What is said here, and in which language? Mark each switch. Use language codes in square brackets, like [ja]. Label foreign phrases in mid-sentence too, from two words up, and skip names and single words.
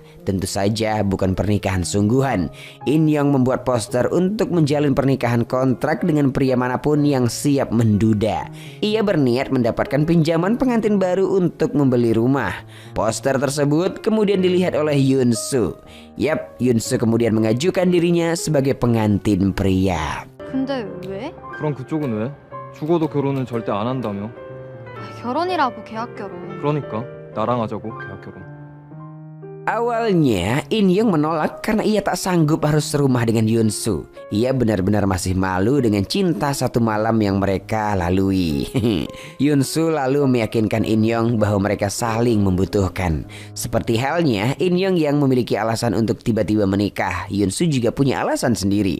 [id] Tentu saja bukan pernikahan sungguhan. In Young membuat poster untuk menjalin pernikahan kontrak dengan pria manapun yang siap menduda. Ia berniat mendapatkan pinjaman pengantin baru untuk membeli rumah. Poster tersebut kemudian dilihat oleh Yoon Soo. Yap, Yoon Soo kemudian mengajukan dirinya sebagai pengantin pria. [ko] 근데 왜? 그럼 그쪽은 왜? 죽어도 결혼은 절대 안 한다며. 결혼이라고 계약 결혼. 그러니까 나랑 하자고 계약 결혼. [id] Awalnya In Young menolak karena ia tak sanggup harus serumah dengan Yoon Soo. Ia benar-benar masih malu dengan cinta satu malam yang mereka lalui. Yoon Soo lalu meyakinkan In Young bahwa mereka saling membutuhkan. Seperti halnya In Young yang memiliki alasan untuk tiba-tiba menikah, Yoon Soo juga punya alasan sendiri.